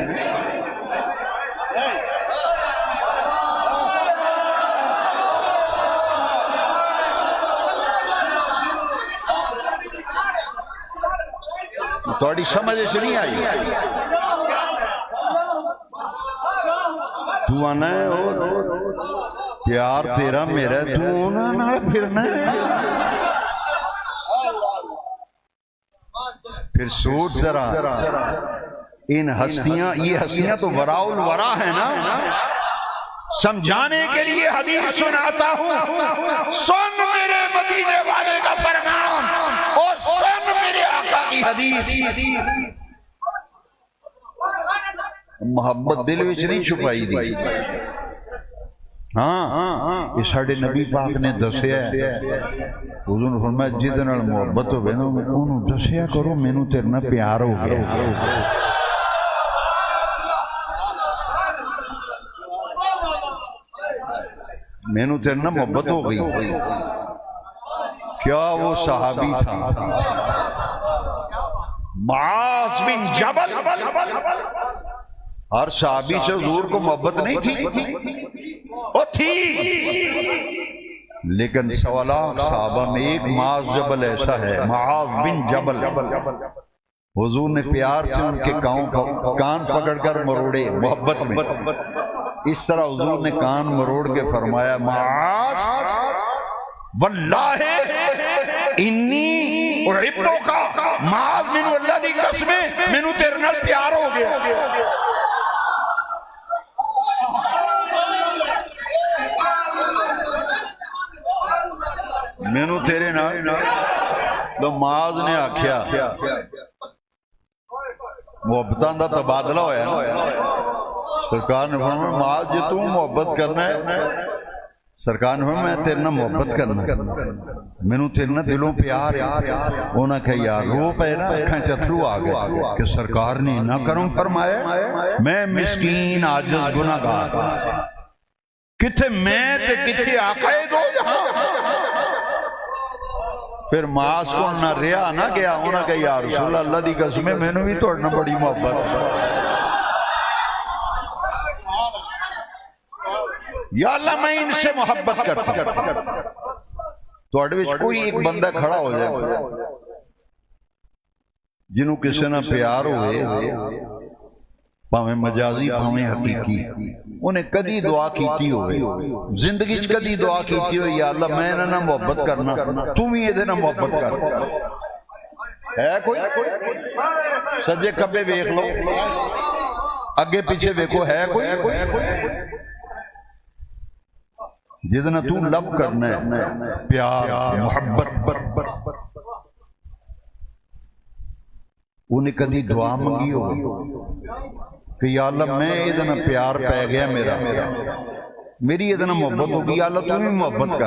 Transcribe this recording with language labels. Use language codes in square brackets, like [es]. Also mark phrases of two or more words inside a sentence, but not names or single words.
[ur] تھوڑی سمجھ سے نہیں آئی؟ [pa] تو آنا ہے پیار تیرا میرا، تو انہاں نال پھرنا ہے۔ [ur] پھر سوچ ذرا ان ہستیاں، یہ ہستیاں تو وراء الورا ہے نا۔ سمجھانے کے لیے حدیث سناتا ہوں، سن میرے مدینے والے کا فرمان اور سن میرے آقا کی حدیث۔ [pa] محبت دل وچ نہیں چھپائی دی۔ ہاں یہ ساڑھے نبی پاک نے دسیا ہے، حضور نے فرمایا جدے نال محبت ہوئے نا انہوں دسیا کرو مینوں تیرے نال پیار ہو گیا۔ مینوں تیرے نال محبت ہو گئی۔ [ur] کیا وہ صحابی تھا معاذ بن جبل؟ ہر صحابی سے حضور کو محبت نہیں تھی، وہ تھی، لیکن سوالات صحابہ میں ایک معاذ جبل ایسا ہے، معاذ بن جبل۔ حضور نے پیار سے ان کے کان پکڑ کر مروڑے محبت میں۔ اس طرح حضور نے کان مروڑ کے فرمایا [pa] معاذ [ar] واللہ انی احبک، [pa] معاذ مینوں اللہ دی قسم مینوں تیرے نال پیار ہو گیا۔ مینوں تیرے نال۔ تو معاذ نے آکھیا محبتاں دا تبادلہ ہویا نا۔ سرکار نے فرمایا معاذ جے تو محبت کرنا ہے، سرکار نے فرمایا میں تیرے نال محبت کرنا، مینوں تیرے نال دلوں پیار ہے۔ انہاں کہا یار رو پے نا، اکھاں چ اتھرو آ گئے کہ سرکار نے نہ کروں فرمایا، میں مسکین عاجز گناہگار، کتھے میں تے کتھے آقا دو جہاں۔ پھر معاذ کو نہ ریا نہ گیا، انہاں کہا یا رسول اللہ دی قسم مینوں بھی تہاڈے نال بڑی محبت ہے، [ur] یا اللہ میں ان سے محبت کرتا ہوں۔ [pa] تہاڈے وچ کوئی ایک بندہ کھڑا ہو جائے جنہوں کسی نہ پیار ہوئے، پاویں مجازی پاویں حقیقی، انہیں کدی دعا کیتی ہوئے، زندگی کدی دعا کیتی ہوئے یا اللہ میں نہ محبت کرنا، تو بھی یہ نہ محبت کر۔ ہے کوئی؟ سجے کبے ویکھ لو، اگے پیچھے ویکھو، ہے کوئی؟ جدنا تو لب کرنا ہے پیار محبت، انہیں کدی دعا منگی ہو کہ یا اللہ میں ادنا پیار پہ گیا، میری ادنا محبت ہوگی، یا اللہ تو بھی محبت کر؟